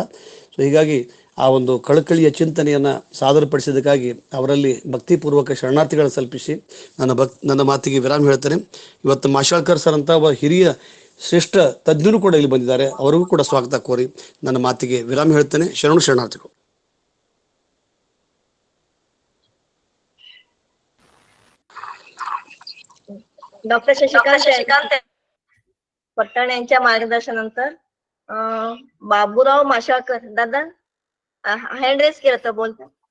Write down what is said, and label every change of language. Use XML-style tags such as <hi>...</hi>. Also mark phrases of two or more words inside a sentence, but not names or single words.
<kn>ಸೊ ಹೀಗಾಗಿ ಆ ಒಂದು ಕಳಕಳಿಯ ಚಿಂತನೆಯನ್ನು ಸಾದರಪಡಿಸಿದ್ದಕ್ಕಾಗಿ ಅವರಲ್ಲಿ ಭಕ್ತಿಪೂರ್ವಕ ಶರಣಾರ್ಥಿಗಳನ್ನು ಸಲ್ಪಿಸಿ ನನ್ನ ಮಾತಿಗೆ ವಿರಾಮ ಹೇಳ್ತೇನೆ. ಇವತ್ತು ಮಾಶಾಳ್ಕರ್ ಸರ್ ಅಂತ ಒಬ್ಬ ಹಿರಿಯ ಶ್ರೇಷ್ಠ ತಜ್ಞರು ಕೂಡ ಇಲ್ಲಿ ಬಂದಿದ್ದಾರೆ. ಅವರಿಗೂ ಕೂಡ ಸ್ವಾಗತ ಕೋರಿ ನನ್ನ ಮಾತಿಗೆ ವಿರಾಮ ಹೇಳ್ತೇನೆ. ಶರಣಾರ್ಥಿಗಳು.</kn> <mr>डॉक्टर शशिकांत पट्टण यांच्या मार्गदर्शनानंतर बाबूराव माशाळकर दादा</mr> <en>hand raise</en> <mr>केलं तर बोलता.</mr>